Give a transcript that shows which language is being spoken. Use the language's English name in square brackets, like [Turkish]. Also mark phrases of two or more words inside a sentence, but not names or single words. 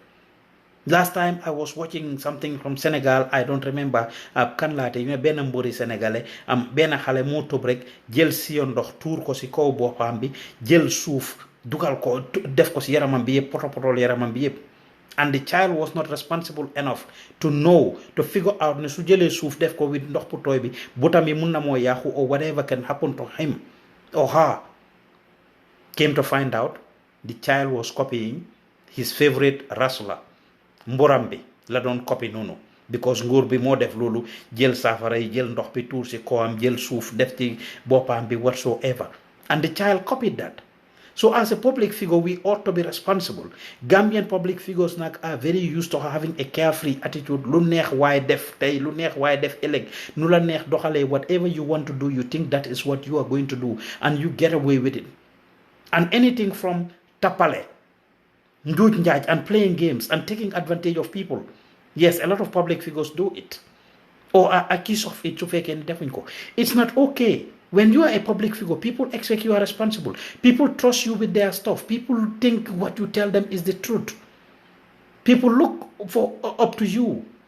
[English] Last time I was watching something from Senegal, I don't remember [Wolof] kan laate ñu ne benn mburi sénégalais benn xale moo tëb rek jël siyo ndox tuur ko si kaw boppam bi jël suuf dugal ko def ko si yaramam bi yëpp potol yaramam bi yëpp. [English] And the child was not responsible enough to know, to figure out [Wolof] ne su jëlee suuf def ko [English] with [Wolof] ndox bu tooy bi butam bi mun na moo yaaxu [English] or whatever can happen to him or her. Came to find out the child was copying his favorite wrestler. [Wolof] Mburam bi la doon copy noonu because nguur bi moo def loolu jël saafara yi jël ndox bi tuur si kawam jël suuf def ci boppam bi whatsoever. [English] And the child copied that. So as a public figure, we ought to be responsible. Gambian public figures are very used to having a carefree attitude. [Wolof] Lu neex waay def tey, lu neex waay def ëllëg, nu la neex doxalee, [English] whatever you want to do, you think that is what you are going to do, and you get away with it. And anything from tapale, [Wolof] njuuj njaaj, [English] and playing games and taking advantage of people. Yes, a lot of public figures do it, or are accused of it. It's not okay. When you are a public figure, people expect you are responsible. People trust you with their stuff. People think what you tell them is the truth. People look up to you.